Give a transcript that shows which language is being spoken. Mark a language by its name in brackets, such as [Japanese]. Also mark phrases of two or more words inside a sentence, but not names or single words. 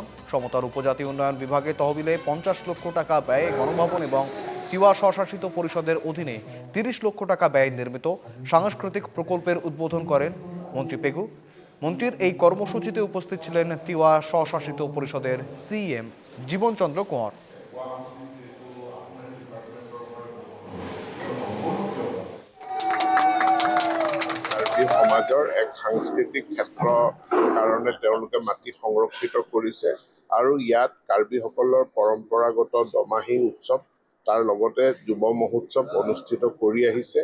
[Bangla] সমতার উপজাতি উন্নয়ন বিভাগে তহবিলে 50 লক্ষ টাকা ব্যয়ে গণভবন এবং তিওয়া স্বশাসিত পরিষদের অধীনে 30 লক্ষ টাকা ব্যয়ে নির্মিত সাংস্কৃতিক প্রকল্পের উদ্বোধন করেন মন্ত্রী পেগু। মন্ত্রীর এই কর্মসূচিতে উপস্থিত ছিলেন তিওয়া স্বশাসিত পরিষদের সিএম জীবনচন্দ্র কোঁয়ার। [Assamese] সমাজৰ এক সাংস্কৃতিক ক্ষেত্ৰ কাৰণে তেওঁলোকে মাটি সংৰক্ষিত কৰিছে আৰু ইয়াত কাৰ্বিসকলৰ পৰম্পৰাগত দমাহী উৎসৱ তাৰ লগতে যুৱ মহোৎসৱ অনুষ্ঠিত কৰি আহিছে।